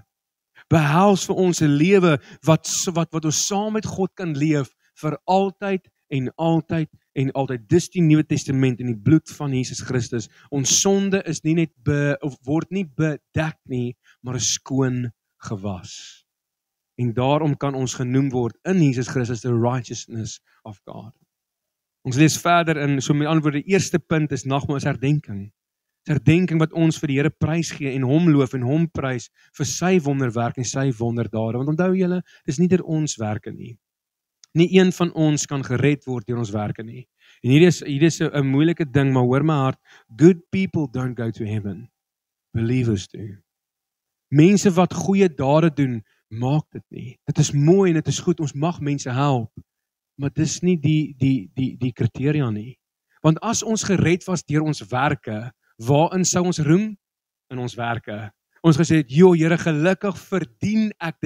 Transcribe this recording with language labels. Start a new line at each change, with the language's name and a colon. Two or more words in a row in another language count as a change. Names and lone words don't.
Afrikaans: Behels vir ons 'n lewe wat ons saam met God kan leef vir altyd en altyd en altyd. Dis die Nuwe Testament in die bloed van Jesus Christus. Ons sonde is nie net word nie bedek nie, maar is skoon gewas. En daarom kan ons genoem word in Jesus Christus
English: the righteousness of God.
Afrikaans: Ons lees verder in, so met ander woorde, die eerste punt is nagmaal is herdenking. Dis herdenking wat ons vir die Here prys gee en hom loof en hom prys vir sy wonderwerk en sy wonderdade. Want onthou julle, dis nie deur ons werke nie. Nie een van ons kan gered word deur ons werke nie. En hier is 'n moeilike ding, maar hoor my hart,
English: good people don't go to heaven. Believers do.
Afrikaans: Mense wat goeie dade doen, maak dit nie. Dit is mooi en dit is goed, ons mag mense help, maar dis nie die kriteria nie. Want as ons gered was deur ons werke, waarin sou ons roem? In ons werke. Ons gesê het, "Jo, Here, gelukkig verdien ek dit."